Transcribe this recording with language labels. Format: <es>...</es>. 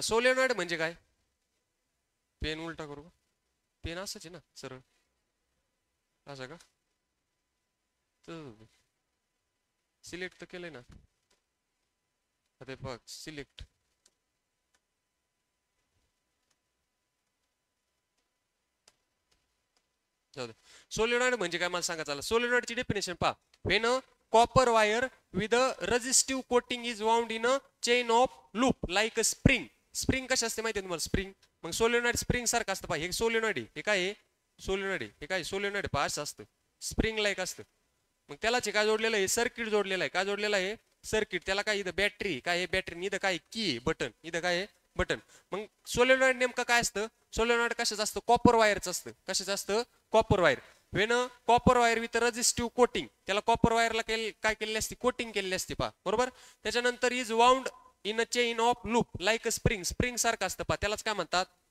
<mr>Solenoid म्हणजे काय, pen उलटा करू का, पेन असंच आहे ना सरळ, असं का, सिलेक्ट तर केलंय ना, आता बघ सिलेक्ट. सोलेनॉइड म्हणजे काय मला सांगा चला. सोलेनॉइडची डेफिनेशन पहा,</mr> <en>When a copper wire with a resistive coating is wound in a chain of loop like a spring.</en> <mr>Spring कशी असते माहिती आहे तुम्हाला स्प्रिंग मग सोलेनॉइड स्प्रिंग सारखं असतं पहा हे सोलेनॉइड हे काय आहे सोलेनॉइड हे काय सोलेनॉइड पहा असं असतं स्प्रिंगला एक असतं मग त्यालाच हे काय जोडलेलं आहे सर्किट जोडलेलं आहे काय जोडलेलं आहे सर्किट त्याला काय इथं बॅटरी काय आहे बॅटरी इथं काय की बटन इथं काय आहे बटन मग सोलेनॉइड नेमकं काय असतं सोलेनॉइड कशाचं असतं कॉपर वायरचं असतं कशाचं असतं copper wire</mr> <en>when copper wire with resistive coating</en> <mr>त्याला कॉपर वायरला काय केलेली असते कोटिंग केलेली असते पहा बरोबर त्याच्यानंतर</mr> <en>is wound in a chain of loop like a spring</en> <mr>spring सारखं असतं पहा त्यालाच काय म्हणतात</mr>